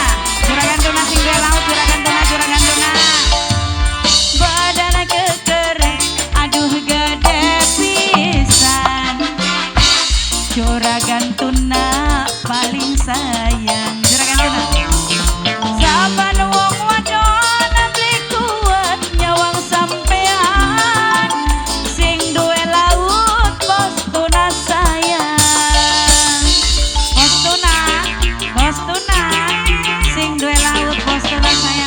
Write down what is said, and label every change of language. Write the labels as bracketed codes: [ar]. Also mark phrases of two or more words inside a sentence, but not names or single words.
[jv] Juragan tuna sing de laut juragan tuna juragan tuna. Badan keker aduh gede pisan. [id] Juragan tuna paling sayang. Juragan tuna. [jv] Saban wong wadon beli kuat nyawang sampean. Sing duwe laut bos tuna sayang. Bos tuna sing duwe laut bos tuna sayang.